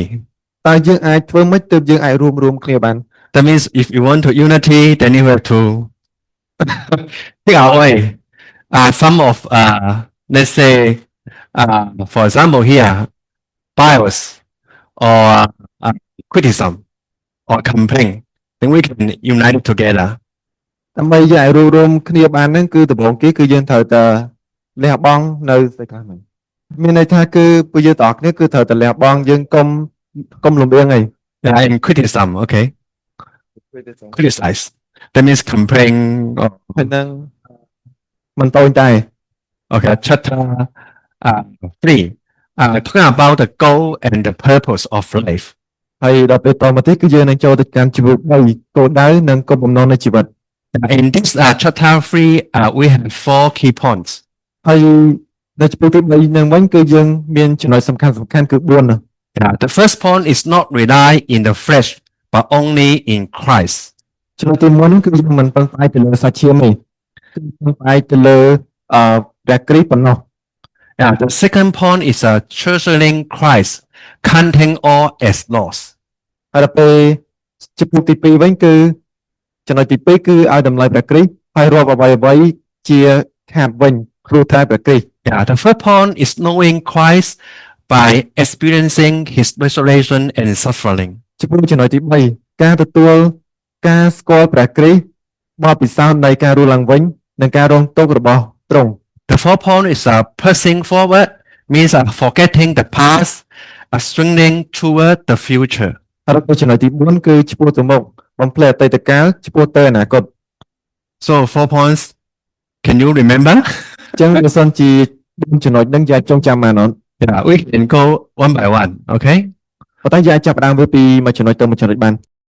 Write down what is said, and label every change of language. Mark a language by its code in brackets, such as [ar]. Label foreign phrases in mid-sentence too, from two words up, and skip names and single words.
[km] តើយើងអាចធ្វើម៉េចទើបយើងអាចរួមគ្នាបាន [en] That means if you want to unity, then you have to take away some of let's say for example here bias or criticism or complaint. Then we can unite it together. [km] ដើម្បីយើងអាចរួមគ្នាបានហ្នឹងគឺដំបូងគេគឺយើងត្រូវតែលះបង់នៅស្អីខ្លះហ្នឹងមានន័យថាគឺពួកយើងទាំងអស់គ្នាគឺត្រូវតែលះបង់យើងកុំលំអៀងអី [en] And criticism, okay? Criticize. That means complain. [km] ហើយហ្នឹងមិនតូចតែ [en] Okay, chapter 3. Talking about the goal and the purpose of life. [km] ហើយដល់ពេលតមកទៀតគឺយើងនឹងចូលទៅកាន់ជីវិតនៃគោលដៅនិងគោលបំណងនៃជីវិត [en] In this chapter 3, we have 4 key points. [km] ហើយនៅចំពោះទី3នឹងវិញគឺយើងមានចំណុចសំខាន់គឺ4នោះ [en] Yeah, the first point is not rely in the flesh, but only in Christ. [km] ចំណុចទី1នោះគឺយើងមិនពឹងផ្អែកទៅលើសាច់ឈាមទេគឺពឹងផ្អែកទៅលើព្រះគ្រីស្ទប៉ុណ្ណោះ [en] Yeah, the second point is treasuring Christ, counting all as loss. [km] ហើយដល់ពេលចំពោះទី2វិញគឺចំណុចទី2គឺឲ្យតម្លៃព្រះគ្រីស្ទហើយរាប់អ្វីជាខាតវិញព្រោះតែព្រះគ្រីស្ទ [en] Yeah, the third point is knowing Christ by experiencing his resurrection and suffering. [km] ចំពោះចំណុចទី3ការទទួលការស្គាល់ព្រះគ្រីស្ទបទពិសោធន៍នៃការរស់ឡើងវិញនិងការរងទុក្ខរបស់ទ្រង់ [en] The fourth point is pressing forward, means forgetting the past, strengthening toward the future. [km] ហើយដល់ចំណុចទី4គឺឆ្ពោះទៅមុខបំភ្លេចអតីតកាលឆ្ពោះទៅអនាគត [en] So 4 points. Can you remember? [km] អញ្ចឹងបើសិនជា4ចំណុចហ្នឹងយើងអាចចងចាំបានអត់ [en] Yeah, we can go one by one. Okay. [km] ប៉ុន្តែយើងអាចចាប់ផ្ដើមវាពីមួយចំណុចទៅមួយចំណុចបាន